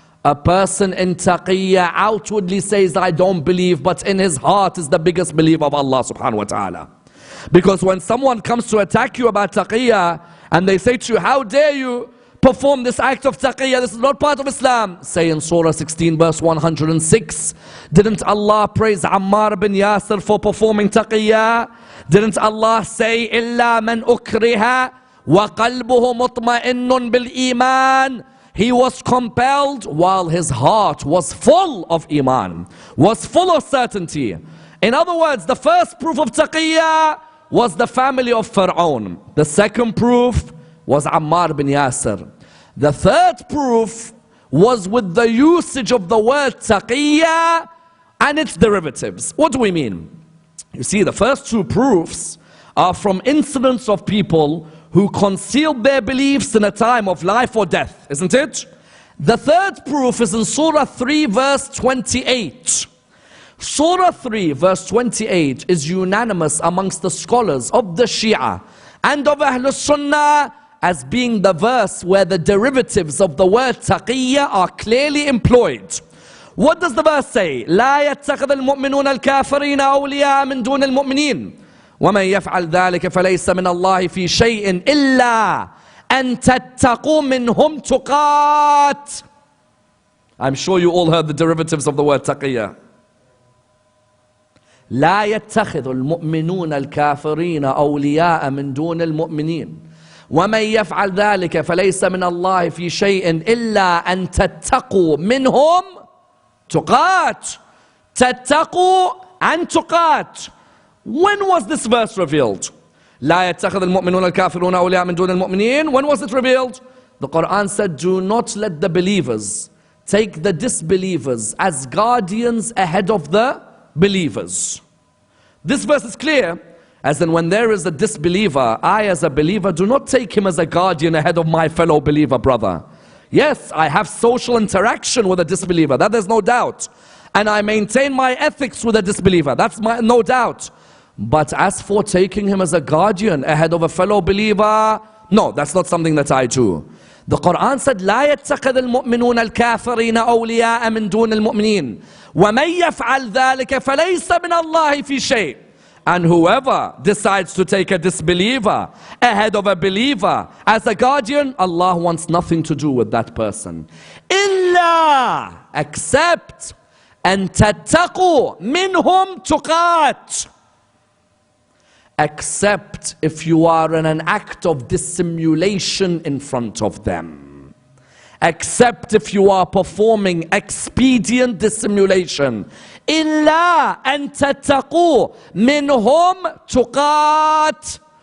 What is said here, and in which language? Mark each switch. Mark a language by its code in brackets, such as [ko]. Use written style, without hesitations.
[en] A person in Taqiyya outwardly says, I don't believe, but in his heart is the biggest believer of Allah subhanahu wa ta'ala. Because when someone comes to attack you about Taqiyya, and they say to you, how dare you perform this act of Taqiyya, this is not part of Islam. Say in Surah 16 verse 106, didn't Allah praise Ammar bin Yasir for performing Taqiyya? Didn't Allah say, [ar] إِلَّا مَنْ أُكْرِهَا وَقَلْبُهُ مُطْمَئِنٌ بِالْإِيمَانِ? [en] He was compelled while his heart was full of Iman, was full of certainty. In other words, the first proof of Taqiyya was the family of Fir'aun. The second proof was Ammar bin Yasir. The third proof was with the usage of the word Taqiyya and its derivatives. What do we mean? You see, the first two proofs are from incidents of people who concealed their beliefs in a time of life or death, isn't it? The third proof is in Surah 3 verse 28. Surah 3 verse 28 is unanimous amongst the scholars of the Shia and of Ahlul Sunnah as being the verse where the derivatives of the word Taqiyya are clearly employed. What does the verse say? [ar] لا يتخذ المؤمنون الكافرين أولياء من دون المؤمنين ومن يفعل ذلك فليس من الله في شيء إلا أن تتقوا منهم تقات. [en] I'm sure you all heard the derivatives of the word Taqiyya. [ar] لا يتخذ المؤمنون الكافرين أولياء من دون المؤمنين ومن يفعل ذلك فليس من الله في شيء إلا أن تتقوا منهم تقات. تتقوا and تقات. [en] When was this verse revealed? [ar] لا يتخذ المؤمنون الكافرون أولياء من دون المؤمنين. [en] When was it revealed? The Quran said, do not let the believers take the disbelievers as guardians ahead of the believers. This verse is clear, as in when there is a disbeliever, I as a believer do not take him as a guardian ahead of my fellow believer brother. Yes, I have social interaction with a disbeliever, that there's no doubt. And I maintain my ethics with a disbeliever, that's no doubt. But as for taking him as a guardian ahead of a fellow believer, no, that's not something that I do. The Quran said, [ar] لا يتخذ المؤمنون الكافرين أولياء من دون المؤمنين ومن يفعل ذلك فليس من الله في شيء. [en] And whoever decides to take a disbeliever ahead of a believer as a guardian, Allah wants nothing to do with that person. [ar] إلا, except, أن تتقوا منهم تقات. [en] Except if you are in an act of dissimulation in front of them. Except if you are performing expedient dissimulation. [ar] إِلَّا أَن تَتَّقُوا مِنْهُمْ تُقَاتٍ.